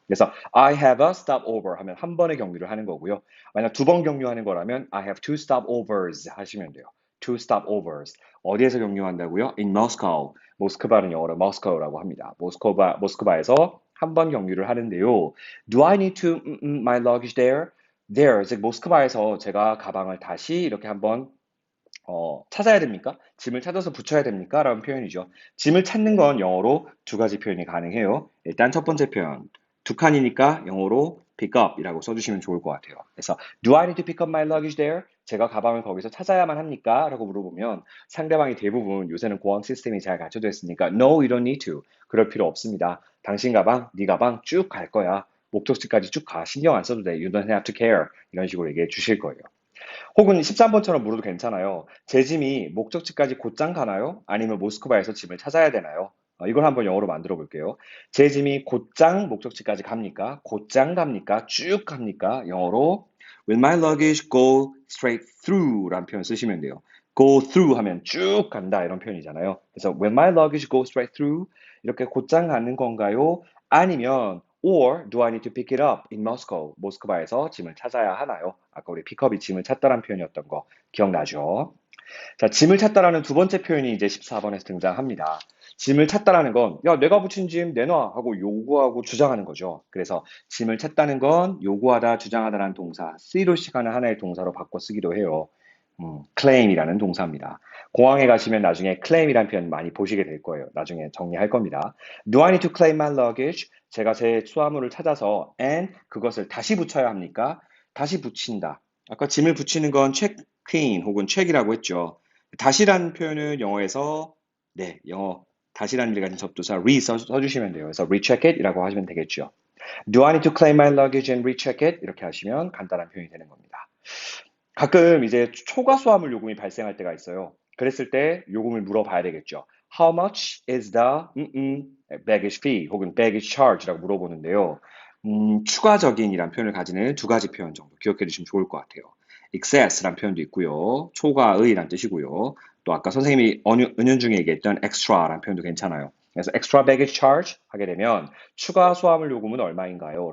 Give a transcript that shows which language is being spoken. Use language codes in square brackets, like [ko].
[ko] 그래서 [en] I have a stopover [ko] 하면 한 번의 경유를 하는 거고요. 만약 두 번 경유하는 거라면 [en] I have two stopovers [ko] 하시면 돼요. [en] two stopovers. [ko] 어디에서 경유한다고요? [en] In Moscow. [ko] 모스크바는 영어로 Moscow라고 합니다. 모스크바에서 한 번 경유를 하는데요. [en] Do I need to my luggage there? [ko] There, 즉 모스크바에서 제가 가방을 다시 이렇게 한번 찾아야 됩니까? 짐을 찾아서 붙여야 됩니까? 라는 표현이죠. 짐을 찾는 건 영어로 두 가지 표현이 가능해요. 일단 첫 번째 표현, 두 칸이니까 영어로 pick up이라고 써주시면 좋을 것 같아요. 그래서 [en] Do I need to pick up my luggage there? [ko] 제가 가방을 거기서 찾아야만 합니까? 라고 물어보면 상대방이 대부분 요새는 공항 시스템이 잘 갖춰져 있으니까 [en] No, you don't need to. [ko] 그럴 필요 없습니다. 당신 가방, 네 가방 쭉 갈 거야. 목적지까지 쭉 가. 신경 안 써도 돼. [en] You don't have to care. [ko] 이런 식으로 얘기해 주실 거예요. 혹은 13번처럼 물어도 괜찮아요. 제 짐이 목적지까지 곧장 가나요? 아니면 모스크바에서 짐을 찾아야 되나요? 이걸 한번 영어로 만들어 볼게요. 제 짐이 곧장 목적지까지 갑니까? 곧장 갑니까? 쭉 갑니까? 영어로 [en] Will my luggage go straight through? [ko] 라는 표현 쓰시면 돼요. go through 하면 쭉 간다 이런 표현이잖아요. 그래서 [en] Will my luggage go straight through? [ko] 이렇게 곧장 가는 건가요? 아니면 [en] Or do I need to pick it up in Moscow? [ko] 모스크바에서 짐을 찾아야 하나요? 아까 우리 픽업이 짐을 찾다란 표현이었던 거 기억나죠? 자, 짐을 찾다라는 두 번째 표현이 이제 14번에서 등장합니다. 짐을 찾다라는 건, 야, 내가 붙인 짐 내놔 하고 요구하고 주장하는 거죠. 그래서 짐을 찾다는 건 요구하다, 주장하다라는 동사, 쓰이로 시간을 하나의 동사로 바꿔 쓰기도 해요. claim이라는 동사입니다. 공항에 가시면 나중에 claim이라는 표현 많이 보시게 될 거예요. 나중에 정리할 겁니다. [en] Do I need to claim my luggage? [ko] 제가 제 수화물을 찾아서 and 그것을 다시 붙여야 합니까? 다시 붙인다. 아까 짐을 붙이는 건 check-in 혹은 check이라고 했죠. 다시라는 표현은 영어에서 네, 영어 다시라는 일 가진 접두사 re 써주시면 돼요. 그래서 recheck it 이라고 하시면 되겠죠. [en] Do I need to claim my luggage and recheck it? [ko] 이렇게 하시면 간단한 표현이 되는 겁니다. 가끔 이제 초과 수화물 요금이 발생할 때가 있어요. 그랬을 때 요금을 물어봐야 되겠죠. [en] How much is the baggage fee [ko] 혹은 [en] baggage charge라고 물어보는데요. [ko] 추가적인이란 표현을 가지는 두 가지 표현 정도 기억해 두시면 좋을 것 같아요. excess란 표현도 있고요. 초과의란 뜻이고요. 또 아까 선생님이 은연중에 얘기했던 extra란 표현도 괜찮아요. 그래서 extra baggage charge 하게 되면 추가 수화물 요금은 얼마인가요?